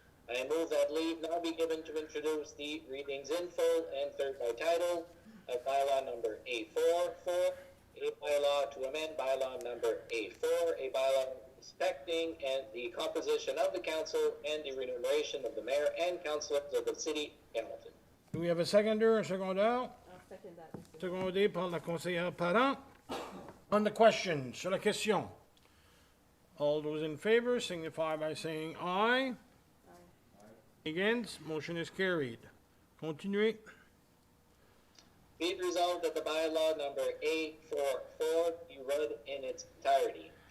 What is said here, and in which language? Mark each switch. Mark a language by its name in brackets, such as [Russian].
[English] I move that leave now be given to introduce the readings in full and third by title of bylaw number A4, a bylaw to amend bylaw number A4, a bylaw respecting and the composition of the council and the remuneration of the mayor and councilors of the City of Campbellton. Do we have a seconder, a secondaire? [French] Secondé par la conseillère Parent. [English] On the question, [French] sur la question. [English] All those in favor signify by saying aye. Against, motion is carried. [French] Continuez. [English] Be it resolved that the bylaw number A44 be read in its entirety.